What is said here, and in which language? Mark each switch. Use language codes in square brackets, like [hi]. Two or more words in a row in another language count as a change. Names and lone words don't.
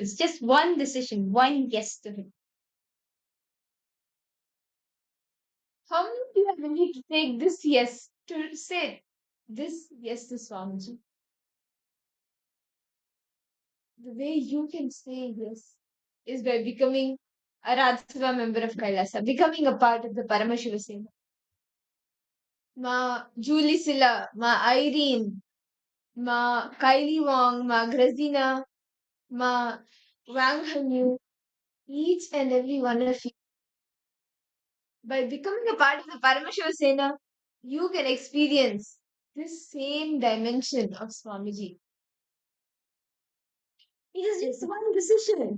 [en] It's just one decision, one yes to Him. How many of you are ready to take this yes, to say this yes to Swamiji? The way you can say yes is by becoming a Radhasava member of Kailasa, becoming a part of the Paramashiva Sena. Ma Julie Silla, Ma Irene, Ma Kylie Wong, Ma Grazina, Ma Wang Hanyu, each and every one of you. By becoming a part of the Paramashiva Sena, you can experience this same dimension of Swamiji. It is just one decision.